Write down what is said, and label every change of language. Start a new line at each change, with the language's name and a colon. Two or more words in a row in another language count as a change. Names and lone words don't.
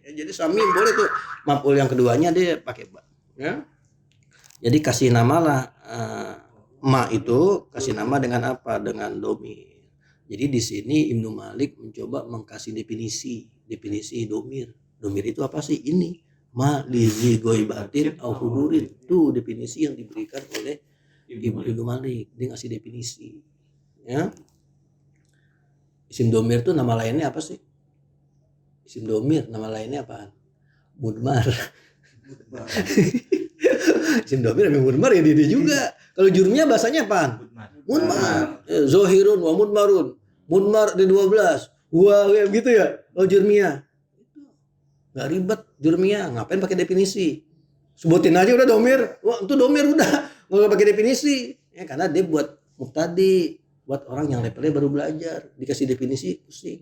Indonesian: Jadi suami boleh tuh maf'ul yang keduanya dia pakai ba. Ya. Jadi kasih nama lah ma itu kasih nama dengan apa? Dengan domir. Jadi di sini Ibnu Malik mencoba mengkasih definisi domir. Domir itu apa sih?
Arabic: Ini ما لذي غائبة أو حضور.
Indonesian: Itu definisi yang diberikan oleh Ibnu Malik. Dia ngasih definisi. Ya. Isim domir itu nama lainnya apa sih? Isim domir nama lainnya apaan? Mudmar. Isim domir memang mudmar ya dia juga. Kalau jurumnya bahasanya apaan? Mudmar.
Arabic: ظاهر ومضمر.
Indonesian: Mudmar ada 12. Wah, gitu ya. Oh jurmiyah. Nggak ribet jurmiyah. Ngapain pakai definisi? Sebutin aja udah domir. Wah, itu domir udah. Nggak pakai definisi. Ya, karena dia buat muktadi. Buat orang yang levelnya baru belajar. Dikasih definisi, pusing.